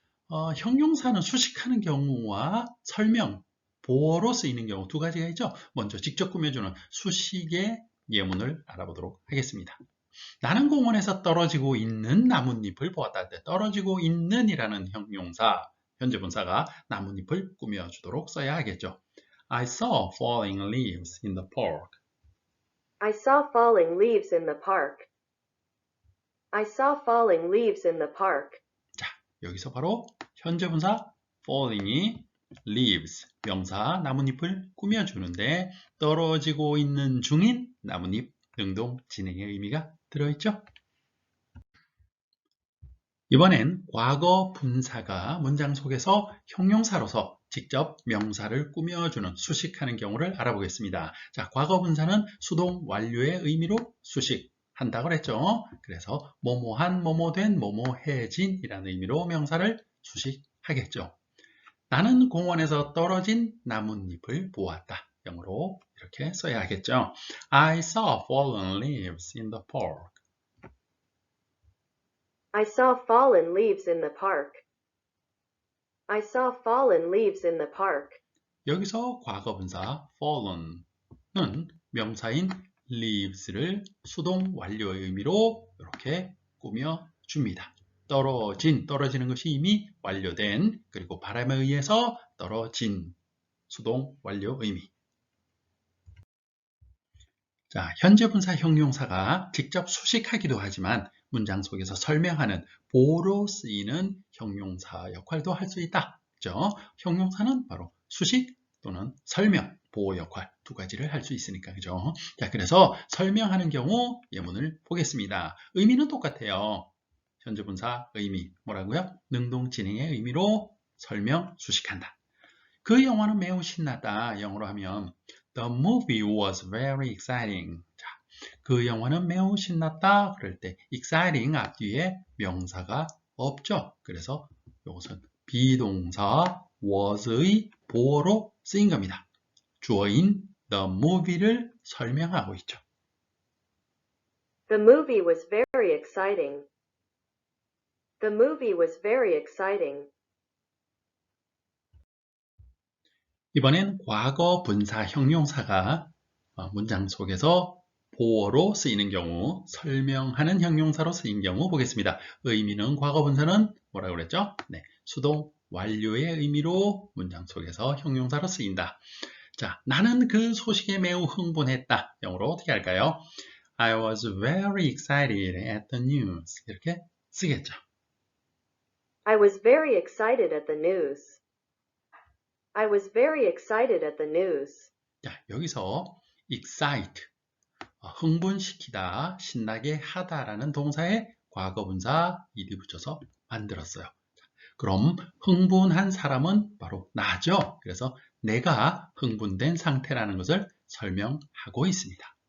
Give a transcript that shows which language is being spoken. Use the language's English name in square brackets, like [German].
[Korean] 자, 형용사는 수식하는 경우와 설명, 보어로 쓰이는 경우 두 가지가 있죠. 먼저 직접 꾸며주는 수식의 예문을 알아보도록 하겠습니다. 나는 공원에서 떨어지고 있는 나뭇잎을 보았다. 떨어지고 있는 이라는 형용사, 현재 분사가 나뭇잎을 꾸며주도록 써야 하겠죠. [English] I saw falling leaves in the park. I saw falling leaves in the park. I saw falling leaves in the park. [Korean] 자, 여기서 바로 현재 분사 falling이 leaves, 명사 나뭇잎을 꾸며주는데 떨어지고 있는 중인 나뭇잎, 능동 진행의 의미가 들어있죠. 이번엔 과거 분사가 문장 속에서 형용사로서 직접 명사를 꾸며주는 수식하는 경우를 알아보겠습니다. 자, 과거 분사는 수동 완료의 의미로 수식한다고 그랬죠. 그래서 뭐뭐한, 뭐뭐된, 뭐뭐해진 이라는 의미로 명사를 수식하겠죠. 나는 공원에서 떨어진 나뭇잎을 보았다. 영어로 이렇게 써야 하겠죠. [English] I saw fallen leaves in the park. I saw fallen leaves in the park. I saw fallen leaves in the park. [Korean] 여기서 과거분사 fallen은 명사인 leaves를 수동 완료의 의미로 이렇게 꾸며줍니다. 떨어지는 것이 이미 완료된, 그리고 바람에 의해서 떨어진 수동 완료 의미. 자, 현재 분사 형용사가 직접 수식하기도 하지만 문장 속에서 설명하는 보호로 쓰이는 형용사 역할도 할 수 있다. 그죠? 형용사는 바로 수식 또는 설명, 보호 역할 두 가지를 할 수 있으니까. 그죠? 자, 그래서 설명하는 경우 예문을 보겠습니다. 의미는 똑같아요. 현재 분사 의미 뭐라고요? 능동 진행의 의미로 설명, 수식한다. 그 영화는 매우 신났다. 영어로 하면 [English] The movie was very exciting. [Korean] 자, 그 영화는 매우 신났다. 그럴 때 exciting 앞뒤에 명사가 없죠. 그래서 이것은 비동사 was의 보어로 쓰인 겁니다. 주어인 the movie를 설명하고 있죠. [English] The movie was very exciting. The movie was very exciting. [Korean] 이번엔 과거 분사 형용사가 문장 속에서 보어로 쓰이는 경우, 설명하는 형용사로 쓰인 경우 보겠습니다. 의미는 과거 분사는 뭐라고 그랬죠? 네, 수동 완료의 의미로 문장 속에서 형용사로 쓰인다. 자, 나는 그 소식에 매우 흥분했다. 영어로 어떻게 할까요? [English] I was very excited at the news. [Korean] 이렇게 쓰겠죠. [English] I was very excited at the news. I was very excited at the news. [Korean] 자, 여기서 excite, 흥분시키다, 신나게 하다라는 동사에 과거분사 ed 붙여서 만들었어요. 그럼 흥분한 사람은 바로 나죠. 그래서 내가 흥분된 상태라는 것을 설명하고 있습니다.